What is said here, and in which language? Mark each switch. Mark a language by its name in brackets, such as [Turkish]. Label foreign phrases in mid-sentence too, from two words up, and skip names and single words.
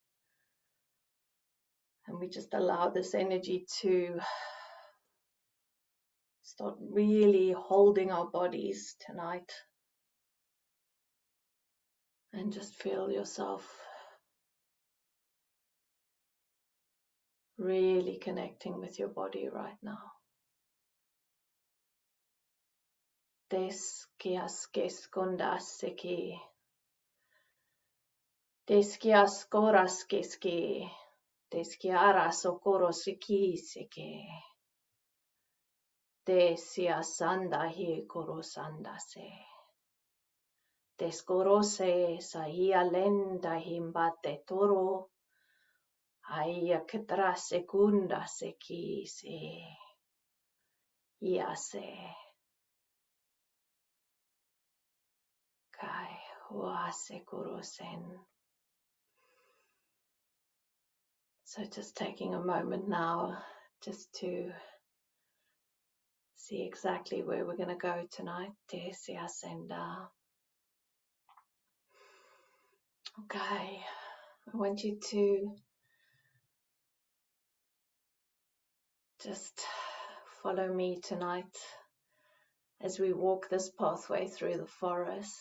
[English] And we just allow this energy to start really holding our bodies tonight. And just feel yourself really connecting with your body right now. Deskias keskondaseki. Deskias koraskeski. Deskiaras okorosiki seki. Desias sandahi korosandase. Deskorose saia lenda himbate toro. Aia ketra sekunda seki se. Iase. Kai oase korosen. So just taking a moment now just to see exactly where we're going to go tonight. Desia senda. Okay. I want you to just follow me tonight as we walk this pathway through the forest.